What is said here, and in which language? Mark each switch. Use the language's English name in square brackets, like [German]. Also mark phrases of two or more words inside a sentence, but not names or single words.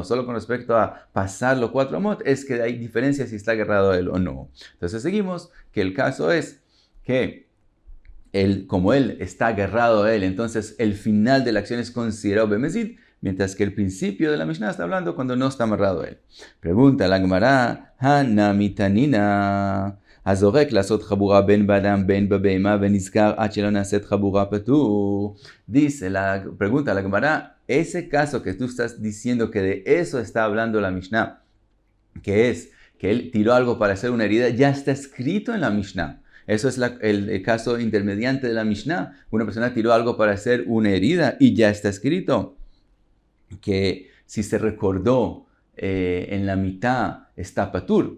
[Spanish] Solo con respecto a pasarlo 4 amot es que hay diferencia si está agarrado a él o no. Entonces seguimos que el caso es que como él está agarrado a él, entonces el final de la acción es considerado bemezid, mientras que el principio de la Mishnah está hablando cuando no está amarrado a él. Pregunta la Gemara, Hanamitanina. [Hebrew] הזורק לעשות חבורה בין באדם בין בבהמה ונזכר עד שלא נעשית חבורה פטור. [Spanish] Dice pregunta la Gemara, ese caso que tú estás diciendo que de eso está hablando la Mishnah, que es que él tiró algo para hacer una herida, ya está escrito en la Mishnah. Eso es el caso intermediante de la Mishnah. Una persona tiró algo para hacer una herida y ya está escrito que si se recordó en la mitad está patur.